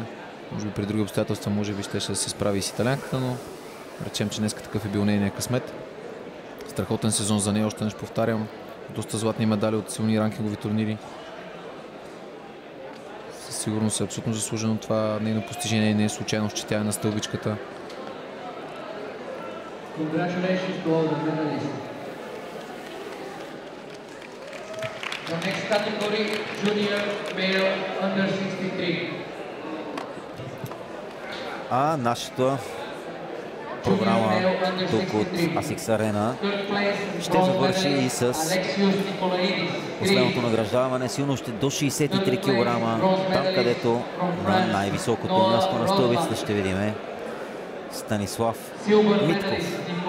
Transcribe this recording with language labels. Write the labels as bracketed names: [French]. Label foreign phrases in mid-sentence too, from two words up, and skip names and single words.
[Bulgarian] Може би при други обстоятелства, може би ще се справи с италянката, но речем, че днес такъв е бил нейния късмет. Страхотен сезон за нея, още не повтарям. Доста златни медали от силни ранкингови турнири. Със сигурност е абсолютно заслужено това нейно постижение и не е случайно, че тя е на стълбичката. [English] The next category, junior male under 63. [Bulgarian] А нашата програма тук от ASICS Arena ще завърши и с последното награждаване с юношите до 63 кг, там където на най-високото място на стълбицата ще видим Станислав Митков.